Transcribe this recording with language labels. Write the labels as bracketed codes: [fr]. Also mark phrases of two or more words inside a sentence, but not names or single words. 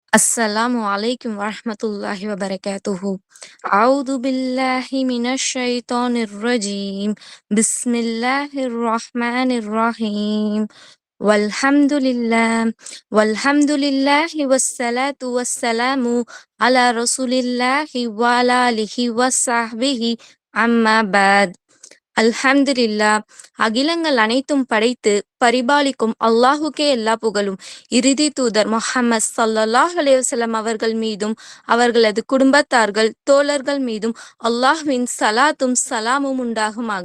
[ar] السلام عليكم ورحمة الله وبركاته. أعوذ بالله من الشيطان الرجيم. بسم الله الرحمن الرحيم. والحمد لله والصلاة والسلام على رسول الله وعلى آله وصحبه أما بعد. [ta] அல்ஹம்துலில்லா. அகிலங்கள் அனைத்தும் படைத்து பரிபாலிக்கும் அல்லாஹுக்கே எல்லா புகழும். இறுதி தூதர் முஹம்மது ஸல்லல்லாஹு அலைஹி வஸல்லம் அவர்கள் மீதும் அவர்களது குடும்பத்தார்கள் தோழர்கள் மீதும் அல்லாஹ்வின் சலாத்தும் சலாமும் உண்டாகுமாக.